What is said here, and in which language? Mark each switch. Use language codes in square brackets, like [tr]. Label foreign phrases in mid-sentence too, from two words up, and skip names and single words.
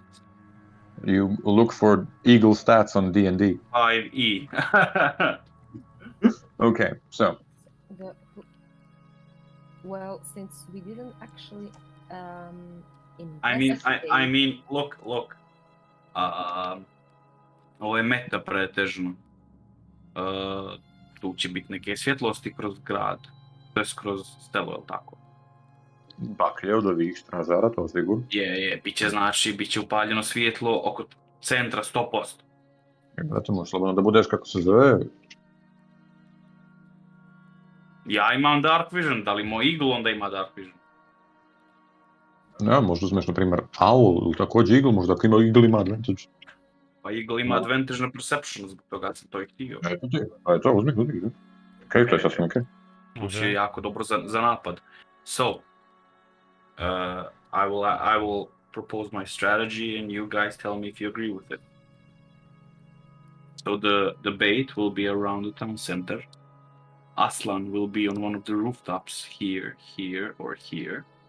[en] You look for eagle stats on D&D. 5E. Okay, so Well, since we didn't actually I mean, look. [bs] Ovo je meta pretežno. Tu će biti neke svjetlosti kroz grad. To je kroz selo, je li tako? baklje od ovih stražara, to sigurno. Je, biće upaljeno svjetlo oko centra 100%. Brate, možeš slobodno da budeš kako se zove. Ja imam [en] dark vision, [bs] da li moj eagle onda ima [en] dark vision? [bs] Ne, možda uzmeš, na primjer, owl ili također eagle, možda ako ima eagle ima advantage. Pa eagle ima advantage na perception, zbog toga sam to i htio. Eto, uzmi. Okej, to je sasvim okej. To će jako dobro za napad. [en] So, I will propose my strategy and you guys tell me if you agree with it. So the bait will be around the town center. Aslan will be on one of the rooftops here, or here.